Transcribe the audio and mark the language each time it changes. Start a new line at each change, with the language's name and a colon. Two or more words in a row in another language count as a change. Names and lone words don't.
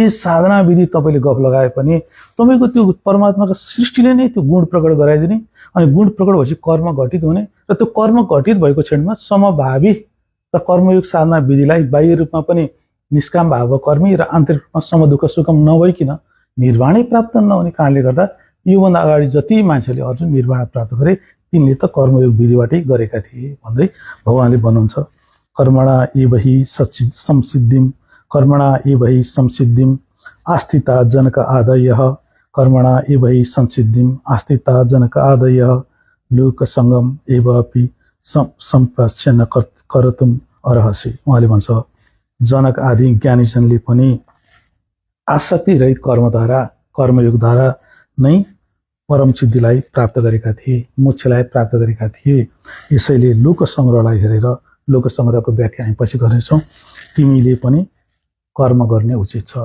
Nepali: साधना विधि तपाईँले गफ लगाए पनि तपाईँको त्यो परमात्माको सृष्टिले नै त्यो गुण प्रकट गराइदिने, अनि गुण प्रकट भएपछि कर्म घटित हुने, र त्यो कर्म घटित भएको क्षणमा समभावी त कर्मयोग साधना विधिलाई बाह्य रूपमा पनि निष्काम भाव कर्मी र आन्तरिक रूपमा सम दुःख सुखम नभइकन निर्वाणै प्राप्त नहुने कारणले गर्दा योभन्दा अगाडि जति मान्छेले अर्जुन निर्वाण प्राप्त गरे तिनले त कर्मयोग विधिबाटै गरेका थिए भन्दै भगवान्ले भन्नुहुन्छ।
Sanskrit: कर्मणा एवहि संसिद्धिम, कर्मणा एवहि संसिद्धिम आस्थिता जनक आदयः, कर्मणा एवहि संसिद्धिम आस्थिता जनक आदयः, लोकसङ्गम एवपि सम्पश्यन करतुम अर्हसि।
Nepali: उहाँले भन्छ जनक आदि ज्ञानीजनले पनि आसक्ति रहित कर्मद्वारा, कर्मयोगद्वारा नै परम सिद्धिलाई प्राप्त गरेका थिए, मोक्षलाई प्राप्त गरेका थिए। यसैले लोकसङ्ग्रहलाई हेरेर, लोकसङ्ग्रहको व्याख्या हामी पछि गर्नेछौँ, तिमीले पनि कर्म गर्ने उचित छ।